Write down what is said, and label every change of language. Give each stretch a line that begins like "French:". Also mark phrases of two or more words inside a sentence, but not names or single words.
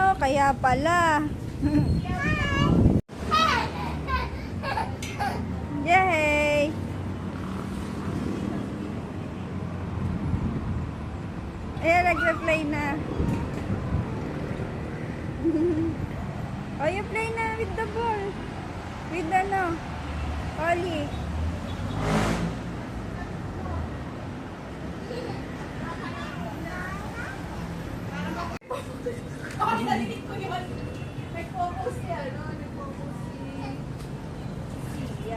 Filipino: kaya pala. Yay! Ayan, nag-play na.
English: Oh, you play na with the ball.
Filipino: With ano? Oli. Ako narinig ko yun. Nag-focus siya, no? Nag-focus si...